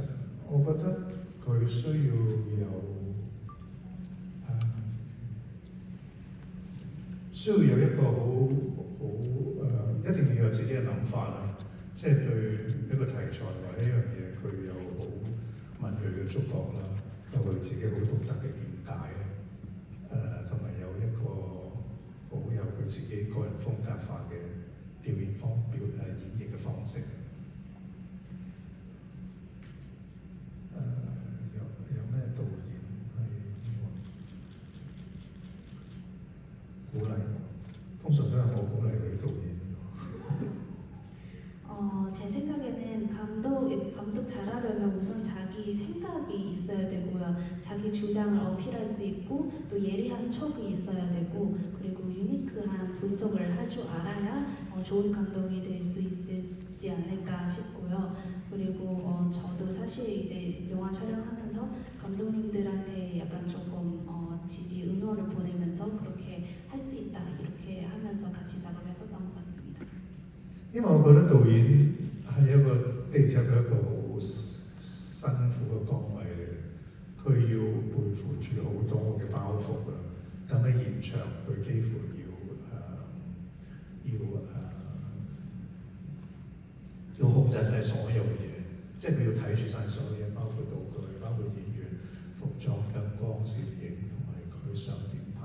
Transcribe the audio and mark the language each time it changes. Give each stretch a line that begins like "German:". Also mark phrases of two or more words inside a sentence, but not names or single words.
Cantonese: 我覺得佢需要有一個一定要有自己嘅諗法啦，即係對一個題材或者一樣嘢，佢有好敏鋭嘅觸覺啦，有佢自己好獨特嘅見解啦，同埋有一個好有佢自己個人風格化嘅演繹嘅方式。有咩導演係鼓勵我？通常都係我鼓勵佢啲導演。
Korean: 제 생각에는 감독 잘하려면 우선 자기 생각이 있어야 되고요. 자기 주장을 어필할 수 있고 또 예리한 척이 있어야 되고 그리고 유니크한 분석을 할 줄 알아야 좋은 감독이 될 수 있지 않을까 싶고요. 그리고 저도 사실 이제 영화 촬영하면서 감독님들한테 약간 조금 지지 응원을 보내면서 그렇게 할 수 있다 이렇게 하면서 같이 작업했었던 것 같습니다.
Cantonese: 因為我覺得導演係一個的而且確一個好辛苦嘅崗位嚟嘅， 服嘅，咁喺現場佢幾乎要控制晒所有嘢，即係佢要睇住晒所有嘢，包括道具、包括演員、服裝、燈光、攝影同埋佢想點拍。